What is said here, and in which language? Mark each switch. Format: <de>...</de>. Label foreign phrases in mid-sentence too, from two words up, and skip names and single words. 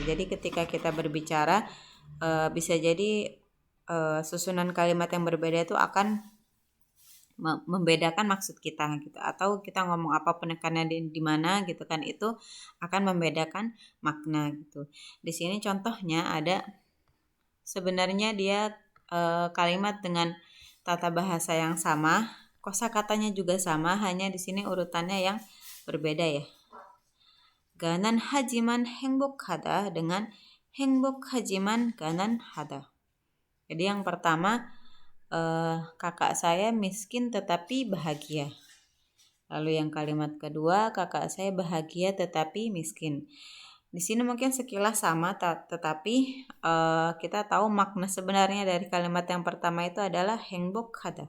<id>Jadi ketika kita berbicara bisa jadi susunan kalimat yang berbeda itu akan membedakan maksud kita gitu, atau kita ngomong apa penekanannya di mana gitu kan, itu akan membedakan makna gitu. Di sini contohnya ada sebenarnya dia kalimat dengan tata bahasa yang sama, kosakatanya juga sama, hanya di sini urutannya yang berbeda ya.</id> <ko>가난 하지만 행복하다 dengan 행복하지만 가난하다.</ko> <id>Jadi yang pertama kakak saya miskin tetapi bahagia. Lalu yang kalimat kedua, kakak saya bahagia tetapi miskin. Di sini mungkin sekilas sama, tetapi kita tahu makna sebenarnya dari kalimat yang pertama itu adalah 행복하다.</id>